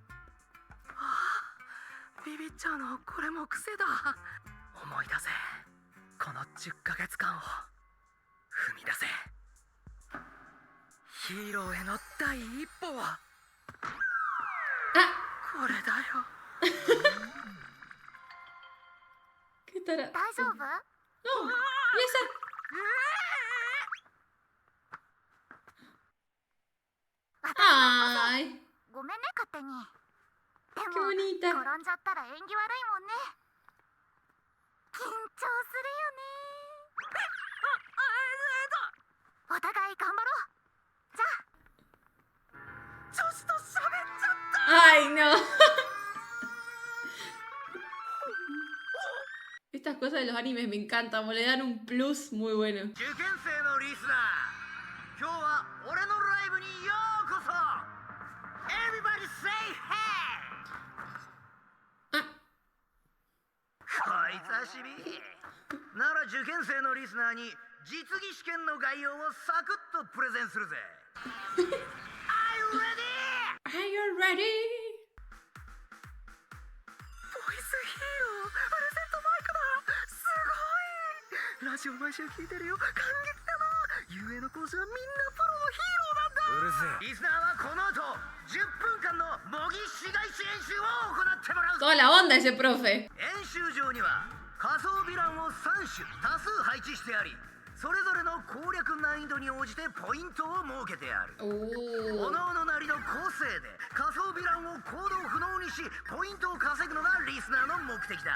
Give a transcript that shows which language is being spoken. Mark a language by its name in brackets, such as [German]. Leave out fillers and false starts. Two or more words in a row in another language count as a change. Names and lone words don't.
[Japanese] ビビっちゃうのこれも癖だ。思い出せこの10ヶ月間を踏み出せ。ヒーローへの第一歩は Ah, これだよ。 [Spanish] ¿qué estará? [Japanese] 大丈夫？ [Spanish] No, y esa. [Japanese] 私 Ay, ごめんね勝手に。で [Spanish] qué [Japanese] も [Spanish] bonita. [Japanese] 転んじゃったら縁起悪いもんね。緊張するよね。お互い頑張ろう。じゃあ。女子と喋っちゃっ [Spanish] Ay, no. Estas cosas de los animes me encantan, le dan un plus muy bueno. [Japanese] 受験生のリスナー、今日は俺のライブにようこそ。 [English] Everybody say hey。 Ah, [Japanese] 小久しぶり。なら受験生のリスナーに実技試験の概要をサクッとプレゼンするぜ。 [English] Are you ready？ are you ready? [Japanese] ボイスヒーロープレゼントマイクだ。すごい。ラジオ毎週聞いてるよ。感激だな。遊泳の講師はみんなプロのヒーローなんだ。うるせえ。リスナーはこの後10分間の模擬市街地演習を行ってもらうぞ。 [Spanish] Toda la onda ese profe. [Japanese] 演習場には仮想ヴィランを3種多数配置してあり、それぞれの攻略難易度に応じてポイントを設けてある。 Oh. 各々なりの個性で仮想ヴィランを行動不能にしポイントを稼ぐのがリスナーの目的だ。